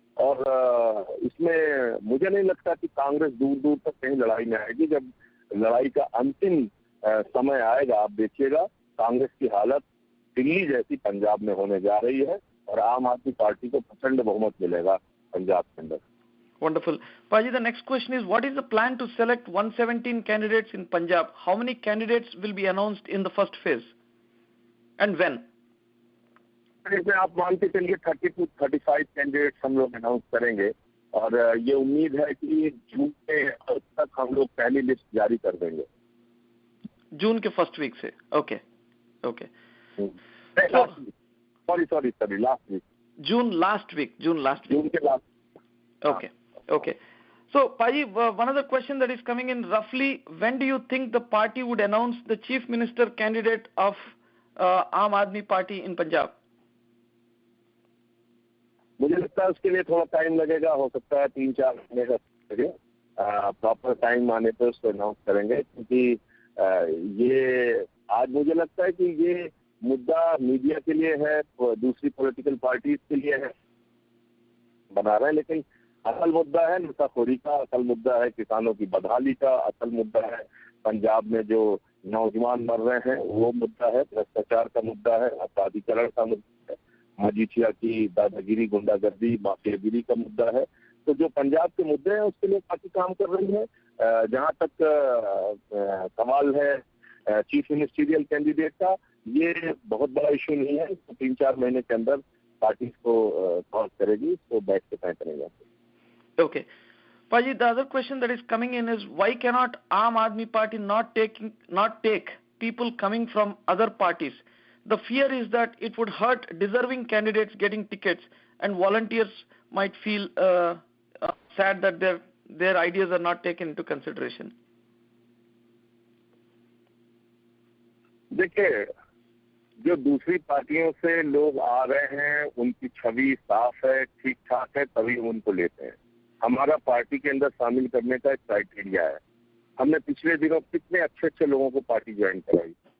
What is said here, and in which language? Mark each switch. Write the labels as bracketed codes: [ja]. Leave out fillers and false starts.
[hi] और इसमें मुझे नहीं लगता कि कांग्रेस दूर दूर तक कहीं लड़ाई में आएगी। जब लड़ाई का अंतिम समय आएगा, आप देखिएगा कांग्रेस की हालत दिल्ली जैसी पंजाब में होने जा रही है और आम आदमी पार्टी को प्रचंड बहुमत मिलेगा पंजाब के अंदर। [en] Wonderful. Paji, the next question is, what is the plan to select 117 candidates in Punjab? How many candidates will be announced in the first phase? And when? [hi] इसमें आप मान के चलिए 30 to 35 कैंडिडेट्स हम लोग अनाउंस करेंगे और ये उम्मीद है कि जून के अंत तक हम लोग पहली लिस्ट जारी कर देंगे। जून के फर्स्ट वीक से? Okay okay. [en] Sorry last week. June last week. [hi] जून के last. [en] Okay. Okay. So, Paji, one other question that is coming in, roughly, when do you think the party would announce the chief minister candidate of Aam Aadmi Party in Punjab? [hi] मुझे लगता है उसके लिए थोड़ा time लगेगा, हो सकता है 3-4 महीने का लगेगा। प्रॉपर टाइम आने पर उसको अनाउंस करेंगे, क्योंकि ये आज मुझे लगता है कि ये मुद्दा मीडिया के लिए है, दूसरी पॉलिटिकल पार्टीज के लिए है, बना रहे हैं, लेकिन असल मुद्दा है नशाखोरी का, असल मुद्दा है किसानों की बदहाली का, असल मुद्दा है पंजाब में जो नौजवान मर रहे हैं वो मुद्दा है, भ्रष्टाचार का मुद्दा है, अपराधीकरण का मुद्दा है, मजीठिया की दादागिरी, गुंडागर्दी, माफियागिरी का मुद्दा है। तो जो पंजाब के मुद्दे हैं उसके लिए पार्टी काम कर रही है। जहाँ तक सवाल है चीफ मिनिस्टीरियल कैंडिडेट का, ये बहुत बड़ा इशू नहीं है। तो 3-4 महीने के अंदर पार्टी इसको सॉल्व करेगी, तो बैठ के तय करेंगे। [en] Okay. Paji, the other question that is coming in is, why cannot Aam Aadmi Party not take people coming from other parties? The fear is that it would hurt deserving candidates getting tickets, and volunteers might feel sad that their ideas are not taken into consideration. [hi] देखिए, जो दूसरी पार्टियों से लोग आ रहे हैं उनकी छवि साफ है, ठीक ठाक है, तभी उनको लेते हैं। हमारा पार्टी के अंदर शामिल करने का एक क्राइटेरिया है। हमने पिछले दिनों कितने अच्छे लोगों को पार्टी ज्वाइन कराई।